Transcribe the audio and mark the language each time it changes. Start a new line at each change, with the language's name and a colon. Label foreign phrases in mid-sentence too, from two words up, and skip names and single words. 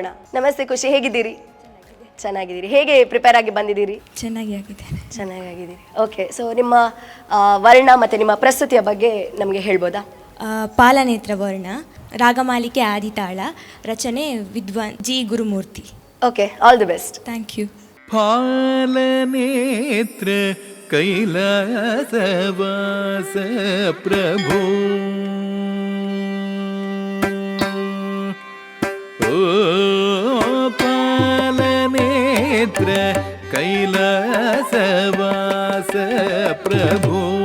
Kannada: ನಮಸ್ತೆ ಖುಷಿ, ಹೇಗಿದ್ದೀರಿ? ಚೆನ್ನಾಗಿದ್ದೀರಿ. ಹೇಗೆ ಪ್ರಿಪೇರ್ ಆಗಿ ಬಂದಿದ್ದೀರಿ? ಚೆನ್ನಾಗಿದ್ದೀರಿ.
English: okay, so
Kannada: ನಿಮ್ಮ ವರ್ಣ ಮತ್ತೆ ನಿಮ್ಮ ಪ್ರಸ್ತುತಿಯ ಬಗ್ಗೆ ನಮಗೆ ಹೇಳ್ಬೋದಾ? ಪಾಲನೇತ್ರ ವರ್ಣ, ರಾಗಮಾಲಿಕೆ ಆದಿತಾಳ, ರಚನೆ ವಿದ್ವಾನ್ ಜಿ ಗುರುಮೂರ್ತಿ. ಓಕೆ,
English: all the best. thank you.
Kannada: ಪಾಲನೇತ್ರ ಕೈಲಾಸವಾಸ ಪ್ರಭು, ಓ ಪಾಲನೇತ್ರ ಕೈಲಾಸವಾಸ ಪ್ರಭು,